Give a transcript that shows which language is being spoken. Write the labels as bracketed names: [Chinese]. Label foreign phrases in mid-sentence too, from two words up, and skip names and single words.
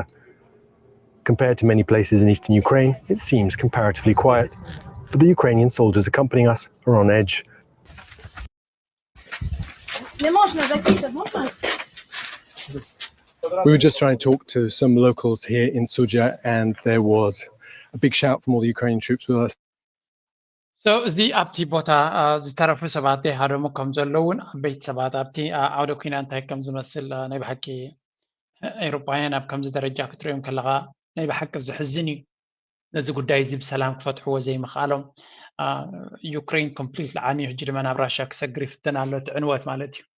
[English] Compared to many places in eastern Ukraine, it seems comparatively quiet, but the Ukrainian soldiers accompanying us are on edge. We were just trying to talk to some locals here in Suja, and there was a big shout from all the Ukrainian troops with us. [Tigrinya] So እዚ ኣብቲ ቦታ ዝተረፉ ሰባት ሃደሙ ከም ዘለውን ዓበይቲ ሰባት ኣብቲ ዓውደ ኩናት እንታይ ከም ዝመስል ናይ ብሓቂ ኤውሮጳውያን ኣብ ከምዚ ደረጃ ክትሪኦም ከለኻ ናይ ብሓቂ ዝሕዝን እዩ ነዚ ጉዳይ እዚ ብሰላም ክፈትሕዎ ዘይምኽኣሎም ዩክሬን ኮምፕሊት ዓንዩ ሕጂ ድማ ናብ ራሽያ ክሰግር ይፍትን ኣሎ እቲ ዕንወት ማለት